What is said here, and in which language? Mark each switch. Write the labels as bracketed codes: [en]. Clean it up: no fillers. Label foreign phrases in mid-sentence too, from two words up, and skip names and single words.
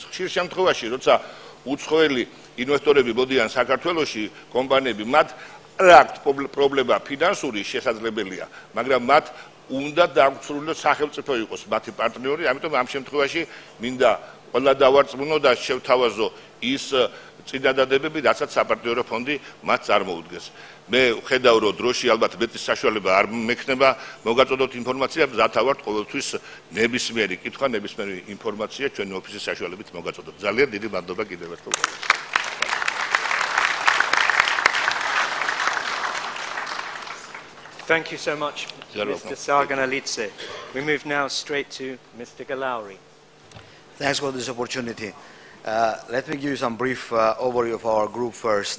[ka] ხშირ შემთხვევაში, როცა უცხოელი ინვესტორები მოდიან საქართველოში, კომპანიები, მათ არ აქვთ პრობლემა ფინანსური, შესაძლებელია, მაგრამ მათ უნდა დაგვცრულოს სახელმწიფო იყოს მათი პარტნიორი, ამიტომ ამ შემთხვევაში მინდა ყველა დავარწმუნო და შევთავაზო ის წინადადებები, რასაც საპარტნიორო ფონდი მათ წარმოუდგეს. მე ვხედავ, რომ დროში ალბათ მეტი საშუალება არ მექნება მოგაწოდოთ ინფორმაცია, მზათა ვართ ყოველთვის ნებისმიერი კითხვა, ნებისმიერი ინფორმაცია ჩვენი ოფისის საშუალებით მოგაწოდოთ. ძალიან დიდი მადლობა კიდევ ერთხელ. [en] Thank you so much, Mr. Sarganalitse. We move now straight to Mr. Galauri. Thanks for this opportunity. Let me give you some brief overview of our group first.